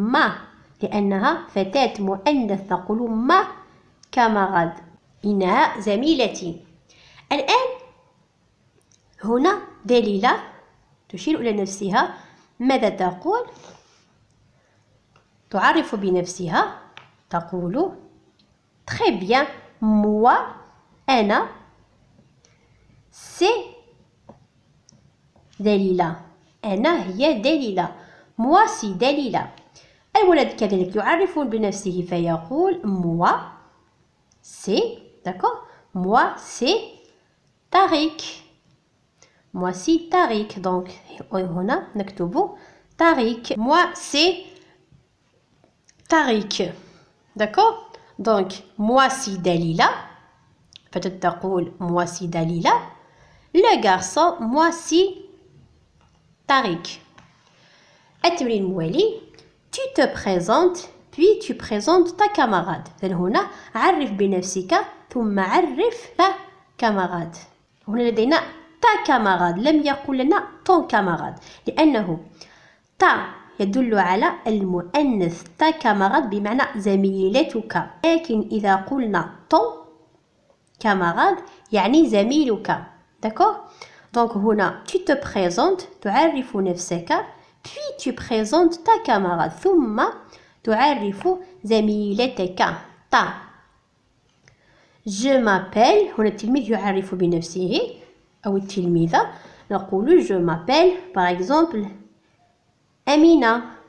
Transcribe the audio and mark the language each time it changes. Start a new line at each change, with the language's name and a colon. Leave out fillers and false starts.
Arabic: ma لأنها فتاة مؤنث نقول ما camarade إنها زميلتي. الآن هنا دليلة تشير إلى نفسها. ماذا تقول؟ تعرف بنفسها.
French: تقول très bien moi
Arabic: أنا
French: c'est دليلة.
Arabic: أنا هي دليلة.
French: moi c'est دليلة.
Arabic: الولد كذلك يعرف بنفسه فيقول moi c'est.
French: d'accord moi c'est طارق. moi c'est طارق. donc
Arabic: هنا نكتب
French: طارق. moi c'est طريق. D'accord? Donc moi si Dalila. Peut-être
Arabic: تقول
French: moi si Dalila. Le garçon moi si طريق.
Arabic: التمرين الموالي.
French: Tu te présentes puis tu présentes ta camarade.
Arabic: هنا عرف بنفسك ثم عرف
French: ta camarade.
Arabic: هنا لدينا
French: ta camarade
Arabic: لم يقل لنا
French: ton camarade
Arabic: لأنه ta يدل على المؤنث ta camarade بمعنى زميلتك لكن إذا قلنا ton camarade يعني زميلك.
French: D'accord? Donc هنا tu te présentes
Arabic: تعرف نفسك
French: puis tu présentes ta camarade
Arabic: ثم تعرف زميلتك
French: ta. Je m'appelle
Arabic: هنا التلميذ يعرف بنفسه أو التلميذة نقول
French: je m'appelle par exemple
Arabic: Amina.